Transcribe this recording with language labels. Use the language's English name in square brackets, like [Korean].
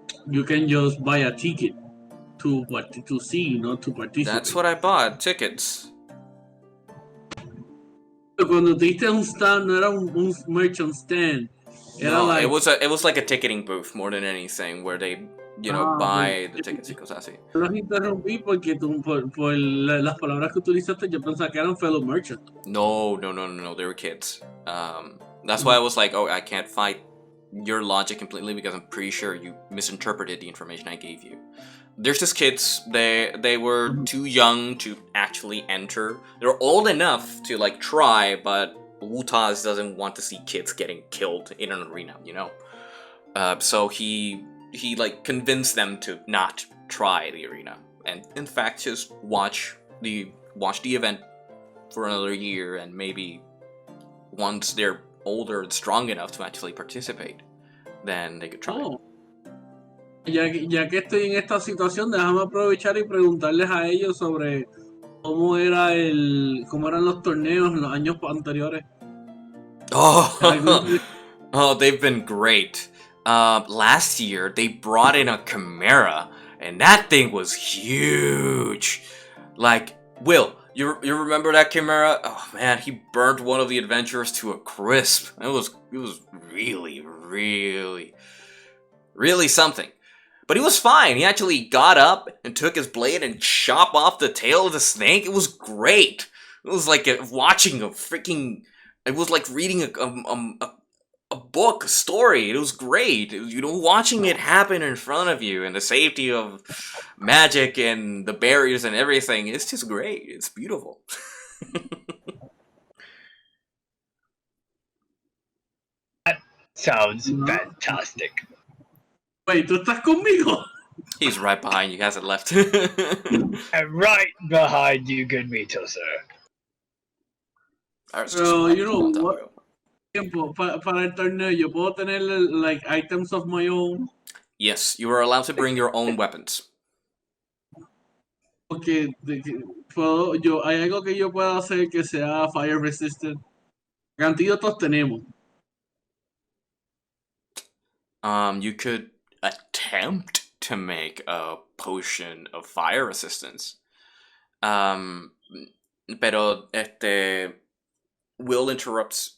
[English] You can just buy a ticket to see, not to participate. That's what I bought, tickets. [Spanish] Cuando te diste un stand, no era un [English] merchant stand. [Spanish] Era [English] No, like, it was like a ticketing booth more than anything, where they buy the tickets [Spanish] y cosas así. Los interrumpí porque por las palabras que utilizaste yo pensaba que eran [English] fellow merchant. No, they were kids. That's why I was like, oh, I can't fight your logic completely because I'm pretty sure you misinterpreted the information I gave you. There's just kids. They were too young to actually enter. They're old enough to like try, but Wutaz doesn't want to see kids getting killed in an arena, so he like convinced them to not try the arena, and in fact just watch the event for another year, and maybe once they're older and strong enough to actually participate, then they could try. Oh. [Spanish] Ya que estoy en esta situación, déjame aprovechar y preguntarles a ellos sobre cómo eran los torneos en los años anteriores. [English] Oh, they've been great. Last year they brought in a Chimera, and that thing was huge. Like, Will, you remember that Chimera? Oh man, he burnt one of the adventurers to a crisp. It was really, really, really something. But he was fine. He actually got up and took his blade and chopped off the tail of the snake. It was great. It was like watching a freaking. It was like reading a book, a story. It was great. Watching it happen in front of you and the safety of magic and the barriers and everything. It's just great. It's beautiful. That sounds fantastic. Wait, [Spanish] ¿tú estás conmigo? [English] He's right behind you. He hasn't left. I'm right behind you, good Mito, sir. [Spanish] Pero, [English] what? [Spanish] Tiempo, para el torneo, ¿yo puedo tener, like, [English] items of my own? Yes, you are allowed to bring your own weapons. [Spanish] Porque hay algo que yo pueda hacer que sea [English] fire resistant. [Spanish] Antídotos tenemos. [English] You could attempt to make a potion of fire resistance. [Spanish] Pero [English] Will interrupts.